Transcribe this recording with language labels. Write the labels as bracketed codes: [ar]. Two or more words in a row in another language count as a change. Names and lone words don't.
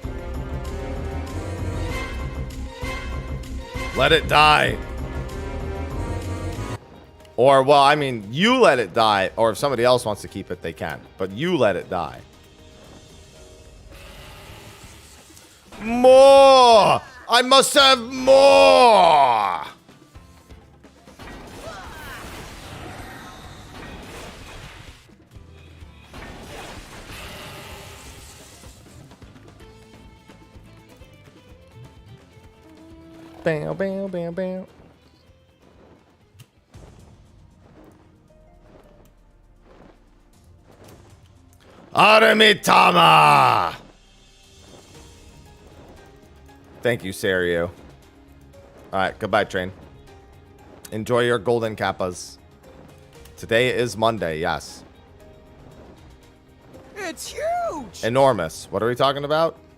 [en] Let it die. Or, well, I mean, you let it die. Or if somebody else wants to keep it, they can. But you let it die. More! I must have more! Bam, bam, bam, bam. Aramitama! Thank you, Serio. Alright, goodbye, train. Enjoy your golden kappas. Today is Monday, yes. It's huge. Enormous. What are we talking about?